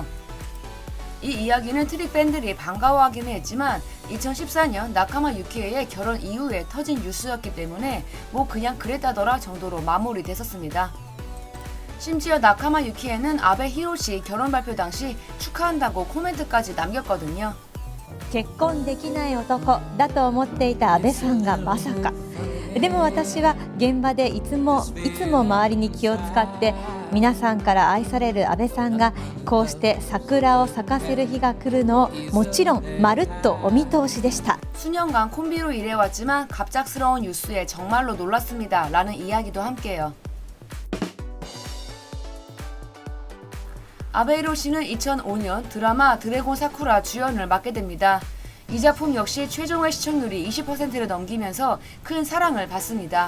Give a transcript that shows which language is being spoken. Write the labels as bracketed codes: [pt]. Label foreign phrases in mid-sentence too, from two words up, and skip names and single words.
[ko] 이 이야기는 트릭 팬들이 반가워하기는 했지만 2014년 나카마 유키에의 결혼 이후에 터진 뉴스였기 때문에 뭐 그냥 그랬다더라 정도로 마무리됐었습니다. 심지어 나카마 유키에는 아베 히로시 결혼 발표 당시 축하한다고 코멘트까지 남겼거든요. [ja] 結婚できない男だと思っていた安倍さんがまさか。でも私は現場でいつも周りに気を使って皆さんから愛される安倍さんがこうして桜を咲かせる日が来るのをもちろんまるっとお見通しでした。 [ko] 수년간 콤비로 일해왔지만 갑작스러운 뉴스에 정말로 놀랐습니다. 라는 이야기도 함께해요. 아베 히로시는 2005년 드라마 드래곤 사쿠라 주연을 맡게 됩니다. 이 작품 역시 최종의 시청률이 20%를 넘기면서 큰 사랑을 받습니다.